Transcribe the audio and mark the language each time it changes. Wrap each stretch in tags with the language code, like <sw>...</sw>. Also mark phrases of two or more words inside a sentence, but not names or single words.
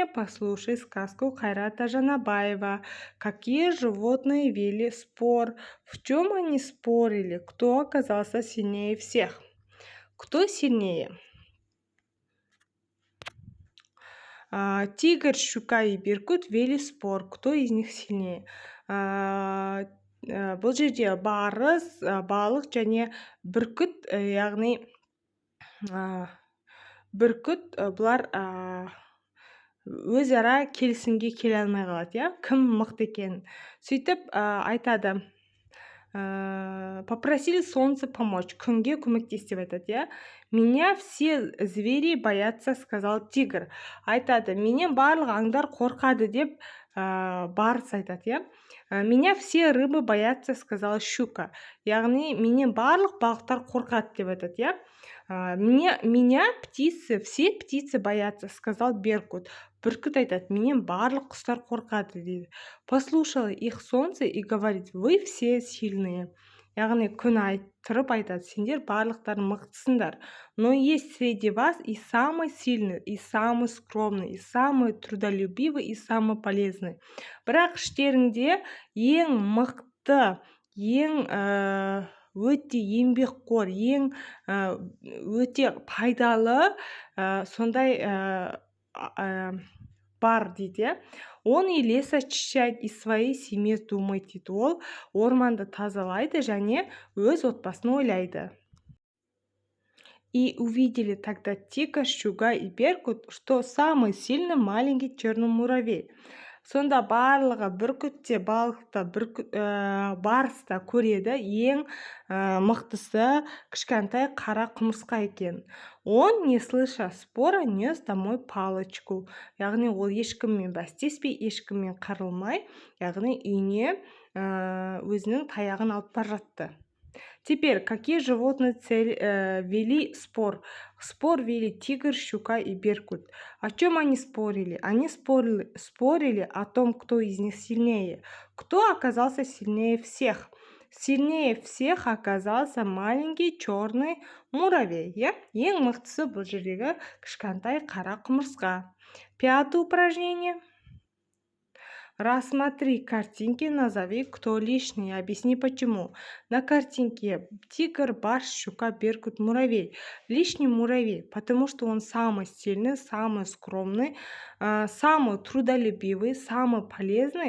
<ru>Послушай сказку Хайрата Жанабаева. Какие животные вели спор? В чем они спорили? Кто оказался сильнее всех? Кто сильнее? Тигр, щука и беркут вели спор. Кто из них сильнее?</ru> <kk>Бұл жерде барыс, балық және бүркіт, яғни бүркіт бұлар өзара келісімге келе алмай қалады, иә? Кім мықты екенін. Сөйтіп айтады.</kk> <ru>Попросили солнце помочь.</ru> <kk>Күнге көмектес деп айтады, иә?</kk> <ru>Меня все звери боятся, сказал тигр.</ru> <kk>Айтады, менен барлық аңдар қорқады деп барыс айтады, иә?</kk> <ru>Меня все рыбы боятся, сказала щука.</ru> <kk>Яғни менен барлық балықтар қорқады деп айтады, иә?</kk> <ru>Меня все птицы боятся, сказал беркут.</ru> <kk>Бүркіт айтады, менен барлық құстар қорқады дейді.</kk> <ru>Послушала их солнце и говорит, вы все сильные.</ru> <kk>Яғни күн тұрып айтады, сендер барлықтар мықтысыңдар.</kk> <ru>Но есть среди вас и самый сильный, и самый скромный, и самый трудолюбивый, и самый полезный.</ru> <kk>Бірақ іштеріңде ең мықты, ең өте еңбекқор, ең өте пайдалы сондай бар дейді.</kk> <ru>Он и лес очищает, и своей семье думает дейді.</ru> <kk>Ол орманды тазалайды және өз отбасын ойлайды.</kk> <ru>И увидели тогда тигр, щука и беркут, что самый сильный маленький черный муравей.</ru> <kk>Сонда барлығы бүркіт те, балық та, барыс та көреді, ең мықтысы кішкентай қара құмырсқа екен.</kk> <ru>Он, не слыша спора, нес домой палочку.</ru> <kk>Яғни ол ешкіммен бәстеспей, ешкіммен қырылмай, яғни үйіне өзінің таяғын алып бара жатты.</kk> <ru>Теперь, какие животные вели спор? Спор вели тигр, щука и беркут. О чем они спорили? Они спорили о том, кто из них сильнее. Кто оказался сильнее всех? Сильнее всех оказался маленький черный муравей.</ru> <kk>Ең мықтысы бұл жердегі кішкентай қара құмырсқа.</kk> <ru>Пятое упражнение. Рассмотри картинки, назови, кто лишний, объясни почему. На картинке тигр, барс, щука, беркут, муравей. Лишний муравей, потому что он самый сильный, самый скромный, самый трудолюбивый, самый полезный.</ru>